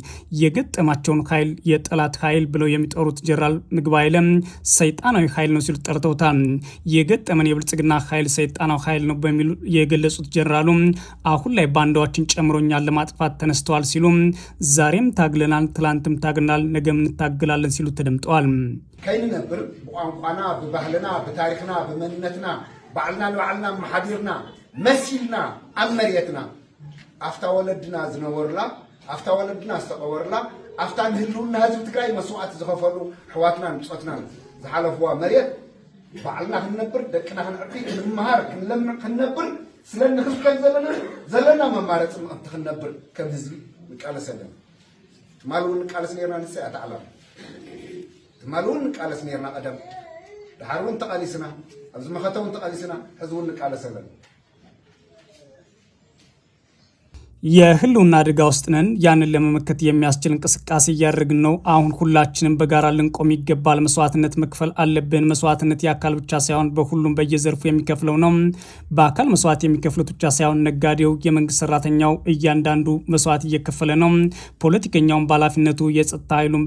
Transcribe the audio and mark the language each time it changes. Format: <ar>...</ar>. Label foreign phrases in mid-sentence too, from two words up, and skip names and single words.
<am>የገጠማቸውን ኃይል የጠላት ኃይል ብለው የሚጠሩት ጄኔራል ምግባይ ኃይለ ሰይጣናዊ ኃይል ነው ሲሉ ጠርተውታል። የገጠመን የብልጽግና ኃይል ሰይጣናዊ ኃይል ነው በሚሉ የገለጹት ጄኔራሉ አሁን ላይ ባንዳዎችን ጨምሮኛል ለማጥፋት ተነስተዋል ሲሉ ዛሬም ታግለናል፣ ትላንትም ታግለናል፣ ነገም እንታገላለን ሲሉ ተደምጠዋል።</am> <ti>ከይን ነበር በቋንቋና በባህልና በታሪክና በመንነትና ባዕልና ለባዕልና መሓዲርና መሲልና አመሪየትና አፍታ ወለድና ዝነበርላ አፍታ ወለድና ዝተቀበርላ አፍታ ንህልውና ህዝብ ትግራይ መስዋዕት ዝኸፈሉ ሕዋትና ንፆትና ዝሓለፍዋ መሬት ባዕልና ክንነብር ደቅና ክንዕቢ ክንመሃር ክንለምዕ ክንነብር ስለንክልከል ዘለና መማረፂ ምእንቲ ክንነብር ከም ህዝቢ ንቃለስ ኣለና። ትማል እውን ንቃለስ ነርና ንሳይ ኣተዓላም ትማል እውን ንቃለስ ነርና ቀደም ድሓር እውን ተቃሊስና ኣብዚ መኸተ እውን ተቃሊስና ሕዚ እውን ንቃለስ ኣለና።</ti> <am>የህልውና አደጋ ውስጥ ነን። ያንን ለመመከት የሚያስችል እንቅስቃሴ እያደረግን ነው። አሁን ሁላችንም በጋራ ልንቆም ይገባል። መስዋዕትነት መክፈል አለብን። መስዋዕትነት የአካል ብቻ ሳይሆን በሁሉም በየዘርፉ የሚከፍለው ነው። በአካል መስዋዕት የሚከፍሉት ብቻ ሳይሆን ነጋዴው፣ የመንግስት ሰራተኛው እያንዳንዱ መስዋዕት እየከፈለ ነው። ፖለቲከኛውን በኃላፊነቱ፣ የጸጥታ ኃይሉን</am>